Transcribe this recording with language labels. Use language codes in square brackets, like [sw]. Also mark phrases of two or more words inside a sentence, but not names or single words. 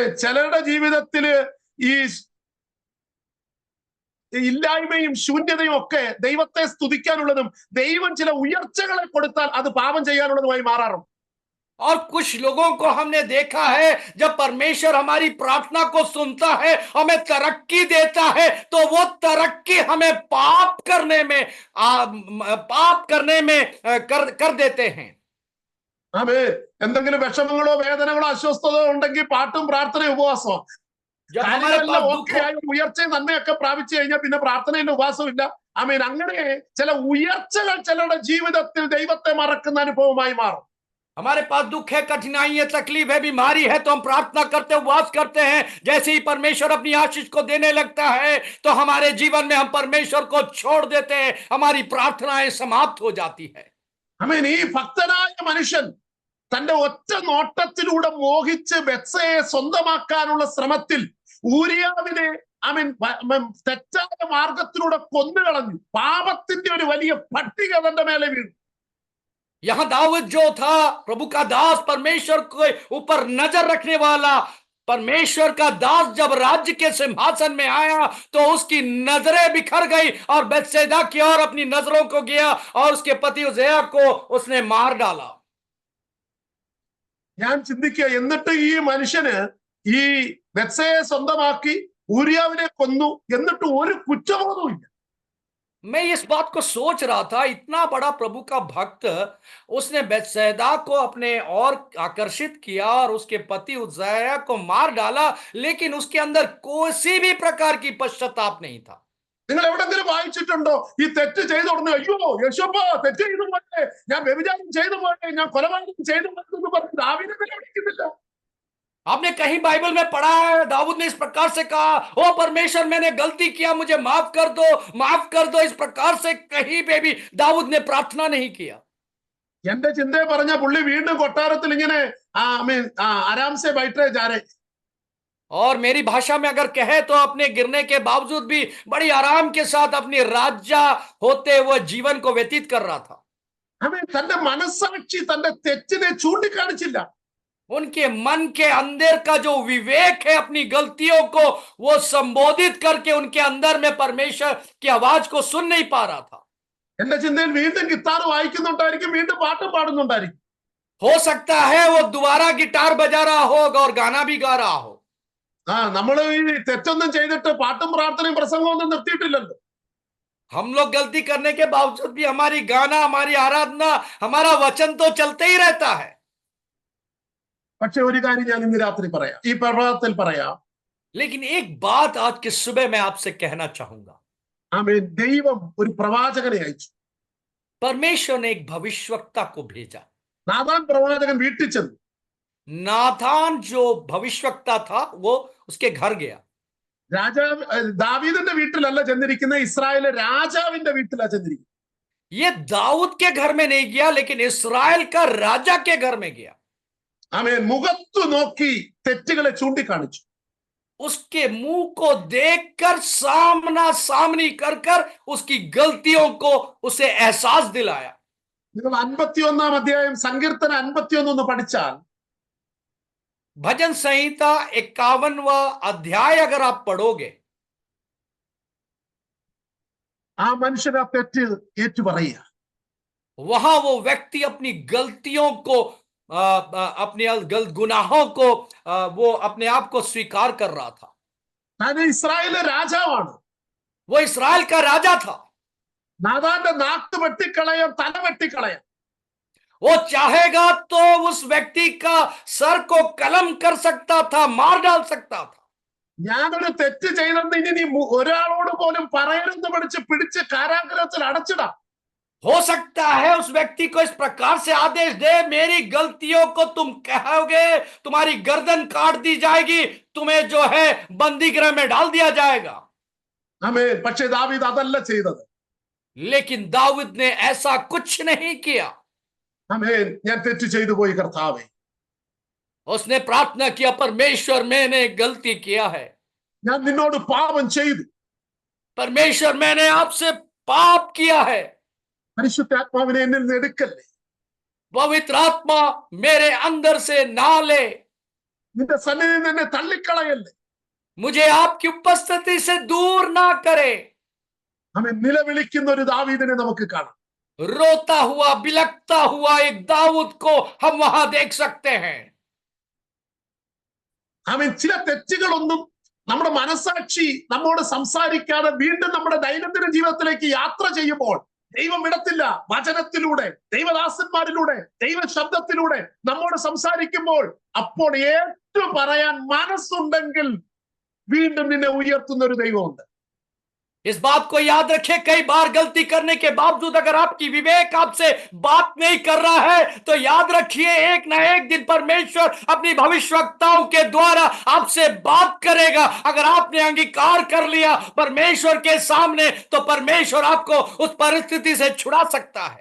[ml] ചിലരുടെ ജീവിതത്തില് ഈ ഇല്ലായ്മയും ശൂന്യതയും ഒക്കെ ദൈവത്തെ സ്തുതിക്കാനുള്ളതും ദൈവം ചില ഉയർച്ചകളെ കൊടുത്താൽ അത് പാപം ചെയ്യാനുള്ളതുമായി മാറാറുണ്ട്. [hi] और कुछ लोगों को हमने देखा है, जब परमेश्वर हमारी प्रार्थना को सुनता है, हमें तरक्की देता है, तो वो तरक्की हमें पाप करने में कर देते हैं। [ml] ആമേൻ. എന്തെങ്കിലും വിഷമങ്ങളോ വേദനകളോ അസ്വസ്ഥതയോ ഉണ്ടെങ്കിൽ പാട്ടും പ്രാർത്ഥനയും ഉപവാസവും. [hi] जब हमारे [ml] കാര്യങ്ങളെല്ലാം [hi] पास [ml] ഓക്കെ ആയി ഉയർച്ചയും നന്മയൊക്കെ പ്രാപിച്ചു കഴിഞ്ഞാൽ പിന്നെ പ്രാർത്ഥനയില്ല, ഉപവാസവും ഇല്ല. ആമേൻ. അങ്ങനെ ചില ഉയർച്ചകൾ ചിലരുടെ ജീവിതത്തിൽ ദൈവത്തെ മറക്കുന്ന അനുഭവമായി മാറും. [hi] हमारे पास दुख है, कठिनाई है, तकलीफ है, बीमारी है, तो हम प्रार्थना करते उपवास करते हैं। जैसे ही परमेश्वर अपनी आशीष को देने लगता है, तो हमारे जीवन में हम परमेश्वर को छोड़ देते हैं, हमारी प्रार्थनाएं समाप्त हो जाती है। [ml] ആമേൻ. ഈ ഭക്തനായ മനുഷ്യൻ തന്റെ ഒറ്റ നോട്ടത്തിലൂടെ മോഹിച്ച് ബത്സയെ സ്വന്തമാക്കാനുള്ള ശ്രമത്തിൽ ഊരിയാവിനെ തെറ്റായ മാർഗത്തിലൂടെ കൊന്നുകളഞ്ഞു. പാപത്തിന്റെ ഒരു വലിയ പട്ടിക തന്റെ മേലെ വീണു. [hi] यहां दाऊद जो था, प्रभु का दास, परमेश्वर के ऊपर नजर रखने वाला, परमेश्वर का दास जब राज्य के सिंहासन में आया, तो उसकी नजरें बिखर गई और बेतसैदा की ओर अपनी नजरों को गया और उसके पति उज्जियाह को उसने मार डाला। [ml] ഞാൻ ചിന്തിക്കുക, എന്നിട്ട് ഈ മനുഷ്യന് ഈ ബത്സയെ സ്വന്തമാക്കി ഊരിയാവിനെ കൊന്നു, എന്നിട്ട് ഒരു കുറ്റബോധവും ഇല്ല. [hi] मैं इस बात को सोच रहा था, इतना बड़ा प्रभु का भक्त, उसने बेतसैदा को अपने और आकर्षित किया और उसके पति उज्जियाह को मार डाला, लेकिन उसके अंदर किसी भी प्रकार की पश्चाताप नहीं था। [ml] നിങ്ങൾ എവിടെങ്കിലും വായിച്ചിട്ടുണ്ടോ ഈ തെറ്റ് ചെയ്ത ഉടനെ അയ്യോ യേശുപ്പ തെറ്റ് ചെയ്തു പോട്ടെ, ഞാൻ വ്യഭിചാരം ചെയ്തു പോട്ടെ, ഞാൻ കൊലപാതകം ചെയ്തു പോട്ടെ എന്ന് പറഞ്ഞ് ദാവീദ് നിലവിളിക്കുന്നില്ല. [hi] आपने कहीं बाइबल में पढ़ा है दाऊद ने इस प्रकार से कहा, ओ परमेश्वर मैंने गलती किया, मुझे माफ कर दो, माफ कर दो? इस प्रकार से कहीं पे भी दाऊद ने प्रार्थना नहीं किया। [ml] എന്റെ ചിന്തയെ പറഞ്ഞ പുള്ളി വീണ്ടും കൊട്ടാരത്തിൽ ഇങ്ങനെ [hi] आराम से बैठे जा रहे. और मेरी भाषा में अगर कहे तो अपने गिरने के बावजूद भी बड़ी आराम के साथ अपनी राजा होते हुए जीवन को व्यतीत कर रहा था। [ml] തന്റെ മനസ്സാക്ഷി തന്റെ തെറ്റിനെ ചൂണ്ടിക്കാണിച്ചില്ല. [hi] उनके मन के अंदर का जो विवेक है, अपनी गलतियों को वो संबोधित करके उनके अंदर में परमेश्वर की आवाज को सुन नहीं पा रहा था। [ml] എന്റെ ചിന്തയിൽ വീണ്ടും ഗിത്താർ വായിക്കുന്നുണ്ടായിരിക്കും, വീണ്ടും പാട്ടും പാടുന്നുണ്ടായിരിക്കും. [hi] हो सकता है वो दोबारा गिटार बजा रहा होगा और गाना भी गा रहा हो। [ml] നമ്മൾ ഈ തെറ്റൊന്നും ചെയ്തിട്ട് പാട്ടും പ്രാർത്ഥനയും പ്രസംഗവും ഒന്നും നിർത്തിയിട്ടില്ലല്ലോ. [hi] हम लोग गलती करने के बावजूद भी हमारी गाना, हमारी आराधना, हमारा वचन तो चलते ही रहता है। [ml] പക്ഷെ ഒരു കാര്യം ഞാൻ ഇന്ന് രാത്രി പറയാം, ഈ പ്രഭാതത്തിൽ പറയാം. [hi] लेकिन एक बात आज की सुबह मैं आपसे कहना चाहूंगा। [ml] ആമേൻ. ദൈവം ഒരു പ്രവാചകനെ അയച്ചു. [hi] परमेश्वर ने एक भविष्यवक्ता को भेजा। [ml] നാഥാൻ പ്രവാചകൻ വീട്ടിൽ ചെന്നു. [hi] नाथान जो भविष्यवक्ता था वो उसके घर गया। [ml] രാജാവ് ദാവീദിന്റെ വീട്ടിലല്ല ചെന്നിരിക്കുന്ന, ഇസ്രായേലിലെ രാജാവിന്റെ വീട്ടിലാ ചെന്നിരിക്കുന്നത്. [hi] ये दाऊद के घर में नहीं गया, लेकिन इस्राएल का राजा के घर में गया। [ml] ആമേൻ. മുഖത്തു നോക്കി തെറ്റുകളെ ചൂണ്ടിക്കാണിച്ചു. [hi] उसके मुंह को देखकर सामना सामनी कर कर उसकी गलतियों को उसे एहसास दिलाया। [ml] നിങ്ങൾ 51 അധ്യായം സങ്കീർത്തനം 51 ഒന്ന് പഠിച്ചാൽ, [hi] भजन संहिता 51वां अध्याय अगर आप पढ़ोगे, [ml] ആ മനുഷ്യൻ ആ തെറ്റ് ഏറ്റുപറയുക. [hi] वहां वो व्यक्ति अपनी गलतियों को अपने गुनाहों को वो अपने आप को स्वीकार कर रहा था। [ml] താൻ ഇസ്രായേലിലെ രാജാവാണ്. [hi] वो इस्राएल का राजा था। [ml] നാഥാന്റെ നാക്ക് വെട്ടിക്കളയാം, തല വെട്ടിക്കളയാം. [hi] वो चाहेगा तो उस व्यक्ति का सर को कलम कर सकता था, मार डाल सकता था। [ml] ഞാനൊരു തെറ്റ് ചെയ്തെന്ന് ഇനി നീ ഒരാളോട് പോലും പറയരുതെന്ന് പഠിച്ച് പിടിച്ച് കാരാഗ്രഹത്തിൽ അടച്ചിടാം. [hi] हो सकता है उस व्यक्ति को इस प्रकार से आदेश दे, मेरी गलतियों को तुम कहोगे, तुम्हारी गर्दन काट दी जाएगी, तुम्हें जो है बंदी गृह में डाल दिया जाएगा। [ml] ആമേൻ. പക്ഷേ ദാവീദ് അതല്ല ചെയ്തത്. [hi] लेकिन दाऊद ने ऐसा कुछ नहीं किया। [ml] ആമേൻ. ഞാൻ തെറ്റ് ചെയ്തു പോയി കർത്താവേ. [hi] उसने प्रार्थना किया, परमेश्वर मैंने गलती किया है, [ml] ഞാൻ നിന്നോട് പാപം ചെയ്തു. [hi] परमेश्वर मैंने आपसे पाप किया है, [ml] പരിശുദ്ധാത്മാവിനെ എന്നിൽ നിന്ന് എടുക്കല്ലേ. [hi] पवित्र आत्मा मेरे अंदर से ना ले, [ml] നിന്റെ സന്നിധിയിൽ നിന്ന് എന്നെ തള്ളിക്കളയല്ലേ. [hi] मुझे आपकी उपस्थिति से दूर ना करे। [ml] അവൻ നിലവിളിക്കുന്ന ഒരു ദാവീദിനെ നമുക്ക് കാണാം. [hi] रोता हुआ बिलखता हुआ एक दाऊद को हम वहां देख सकते हैं. [ml] അവൻ ചില തെറ്റുകളൊന്നും നമ്മുടെ മനസാക്ഷി നമ്മോട് സംസാരിക്കാതെ വീണ്ടും നമ്മുടെ ദൈനംദിന ജീവിതത്തിലേക്ക് യാത്ര ചെയ്യുമ്പോൾ ദൈവം വിടത്തില്ല. വചനത്തിലൂടെ, ദൈവദാസന്മാരിലൂടെ, ദൈവ ശബ്ദത്തിലൂടെ നമ്മോട് സംസാരിക്കുമ്പോൾ അപ്പോൾ ഏറ്റവും പറയാൻ മനസ്സുണ്ടെങ്കിൽ വീണ്ടും നിന്നെ ഉയർത്തുന്ന ഒരു ദൈവമുണ്ട്. [hi] इस बात को याद रखें, कई बार गलती करने के बावजूद अगर आपकी विवेक आपसे बात नहीं कर रहा है तो याद रखिए एक ना एक दिन परमेश्वर अपनी भविष्यवक्ताओं के द्वारा आपसे बात करेगा. अगर आपने अंगीकार कर लिया परमेश्वर के सामने तो परमेश्वर आपको उस परिस्थिति से छुड़ा सकता है.